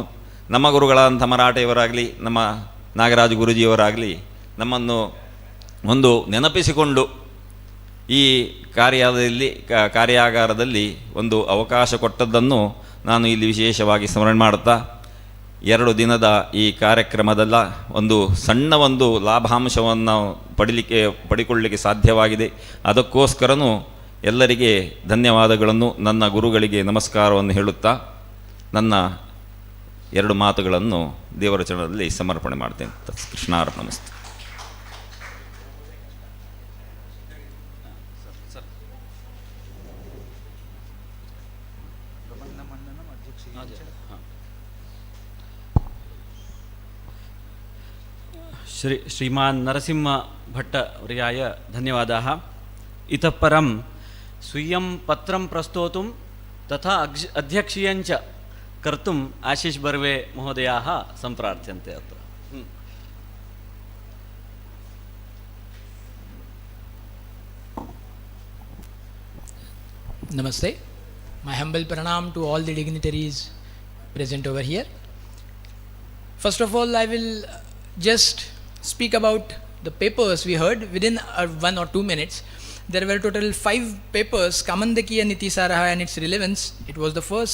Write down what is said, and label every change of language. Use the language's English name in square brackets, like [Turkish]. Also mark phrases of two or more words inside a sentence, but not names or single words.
[Kannada] ನಮ್ಮ ಗುರುಗಳಾದಂಥ ಮರಾಠೆಯವರಾಗಲಿ, ನಮ್ಮ ನಾಗರಾಜ ಗುರೂಜಿಯವರಾಗಲಿ ನಮ್ಮನ್ನು ಒಂದು ನೆನಪಿಸಿಕೊಂಡು ಈ ಕಾರ್ಯಾಗಾರದಲ್ಲಿ ಒಂದು ಅವಕಾಶ ಕೊಟ್ಟದ್ದನ್ನು ನಾನು ಇಲ್ಲಿ ವಿಶೇಷವಾಗಿ ಸ್ಮರಣೆ ಮಾಡುತ್ತಾ, 2 ದಿನದ ಈ ಕಾರ್ಯಕ್ರಮದಲ್ಲ ಒಂದು ಸಣ್ಣ ಒಂದು ಲಾಭಾಂಶವನ್ನು ಪಡಿಕೊಳ್ಳಲಿಕ್ಕೆ ಸಾಧ್ಯವಾಗಿದೆ. ಅದಕ್ಕೋಸ್ಕರನೂ ಎಲ್ಲರಿಗೆ ಧನ್ಯವಾದಗಳನ್ನು, ನನ್ನ ಗುರುಗಳಿಗೆ ನಮಸ್ಕಾರವನ್ನು ಹೇಳುತ್ತಾ ನನ್ನ 2 ಮಾತುಗಳನ್ನು ದೇವರ ಚರಣದಲ್ಲಿ ಸಮರ್ಪಣೆ ಮಾಡ್ತೇನೆ. ಕೃಷ್ಣಾರ್ಪಣಮಸ್ತು. [Sanskrit] श्रीमान् नरसिंहभट्टवर्याय धन्यवादाः. इतः परं स्वीयं पत्रं प्रस्तोतुं तथा अध्यक्षीयञ्च कर्तुम् आशीष बर्वे महोदयाः सम्प्रार्थ्यन्ते अत्र. [English] Namaste. My humble pranam to all the dignitaries present over here. First of all, I will just speak about the papers we heard within 1 or 2 minutes. There were total 5 papers, Kamandakiya Niti Saraha and its relevance. It was the first.